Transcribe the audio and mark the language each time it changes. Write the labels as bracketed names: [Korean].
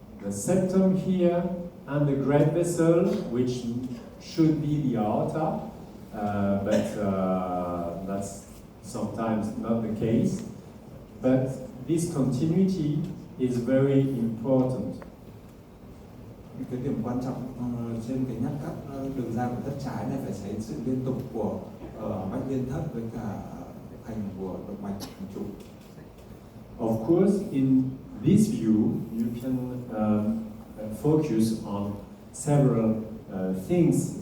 [English] septum here and the great vessel, which should be the aorta, but that's sometimes not the case. But this continuity is very important. [Vietnamese] Cái điểm quan trọng trên cái nhát cắt đường ra của thất trái này phải thấy sự liên tục của mạch liên thất với cả thành của động mạch chủ. [English] Of course, in this view, you can focus on several things.